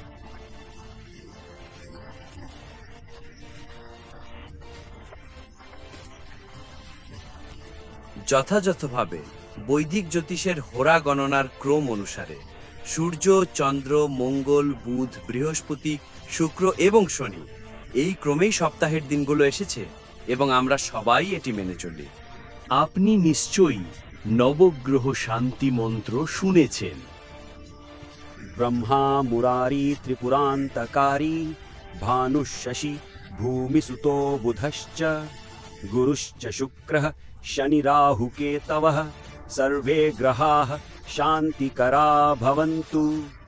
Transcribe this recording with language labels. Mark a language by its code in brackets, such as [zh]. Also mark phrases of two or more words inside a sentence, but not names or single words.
[bn] যথাযথভাবে বৈদিক জ্যোতিষের হোরা গণনার ক্রম অনুসারে সূর্য, চন্দ্র, মঙ্গল, বুধ, বৃহস্পতি, শুক্র এবং শনি এই ক্রমেই সপ্তাহের দিনগুলো এসেছে এবং আমরা সবাই এটি মেনে চলি। আপনি নিশ্চয়ই নবগ্রহ শান্তি মন্ত্র শুনেছেন। [sa] ब्रह्मा मुरारी त्रिपुरान्तकारी भानुः शशि भूमिसुतो बुधश्च गुरुश्च शुक्रः शनि राहुकेतवः सर्वे ग्रहाः शान्तिकरा भवन्तु।